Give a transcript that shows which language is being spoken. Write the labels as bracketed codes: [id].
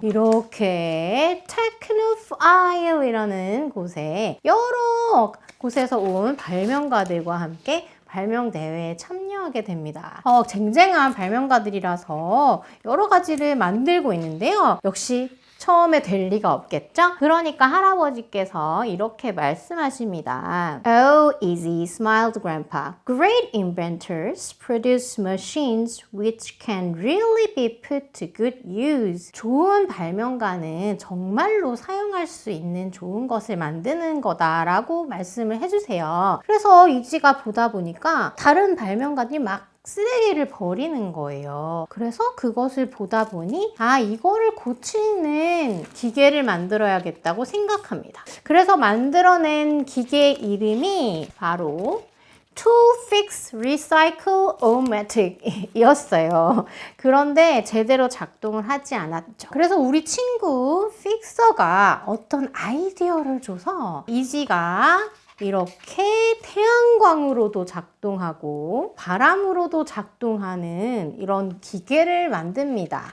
[ko] 이렇게 테크노파일이라는 곳에 여러 곳에서 온 발명가들과 함께 발명대회에 참여하게 됩니다. 쟁쟁한 발명가들이라서 여러 가지를 만들고 있는데요. 역시 처음에 될 리가 없겠죠? 그러니까 할아버지께서 이렇게 말씀하십니다. [en] Oh, easy, smiled Grandpa. Great inventors produce machines which can really be put to good use. [ko] 좋은 발명가는 정말로 사용할 수 있는 좋은 것을 만드는 거다라고 말씀을 해주세요. 그래서 이지가 보다 보니까 다른 발명가들이 막 쓰레기를 버리는 거예요. 그래서 그것을 보다 보니 이거를 고치는 기계를 만들어야겠다고 생각합니다. 그래서 만들어낸 기계 이름이 바로 [en] Tool Fix Recycle O-Matic [ko] 이었어요. 그런데 제대로 작동을 하지 않았죠. 그래서 우리 친구 픽서가 어떤 아이디어를 줘서 이지가 이렇게 태양광으로도 작동하고 바람으로도 작동하는 이런 기계를 만듭니다.